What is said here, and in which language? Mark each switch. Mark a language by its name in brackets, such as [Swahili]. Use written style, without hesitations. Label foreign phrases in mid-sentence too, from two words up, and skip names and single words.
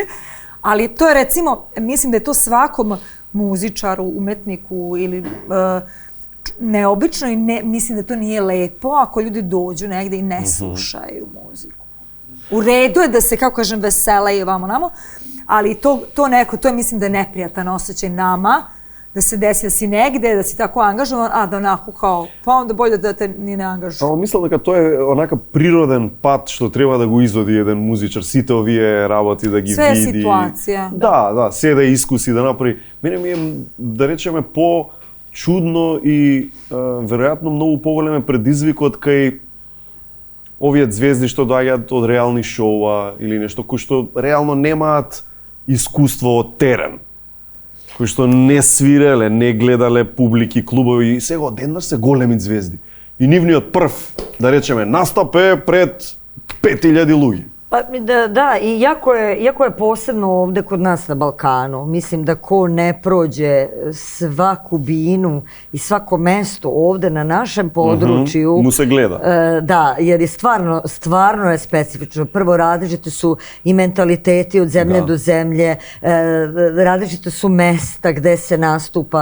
[Serbian] Ali to je recimo, mislim da je to svakom muzičaru, umetniku ili neobično i mislim da to nije lepo ako ljudi dođu negde i ne slušaju muziku. U redu je da se, kako kažem, vesele i vamo namo, ali to je mislim da je neprijatan osjećaj nama, da se desi da si negde, da si tako angažovan, a da onako kao, pa onda bolje da te ni ne angažuju. [Macedonian] Мислам дека тоа е онака природен пат што треба да го изводи еден музичар, сите овие работи да ги [Serbian] Све [Macedonian] види. [Serbian] Све ситуација. [Macedonian] Да, се да искуси, да направи. Мене ми е, да речеме, по-чудно и веројатно многу поголем предизвик од кај овие звезди што доаѓаат од реални шоуа или нешто кои што реално немаат искуство од терен, кои што не свиреле, не гледале публики, клубови и сега одеднаш се големи звезди. И нивниот прв, да речеме, настап е пред 5000 луѓе. [Serbian] Pa da, i jako je posebno ovde kod nas na Balkanu. Mislim da ko ne prođe svaku binu i svako mesto ovde na našem području... Mu se gleda. Da, jer je stvarno je specifično. Prvo, različite su i mentaliteti od zemlje do zemlje, različite su mesta gde se nastupa.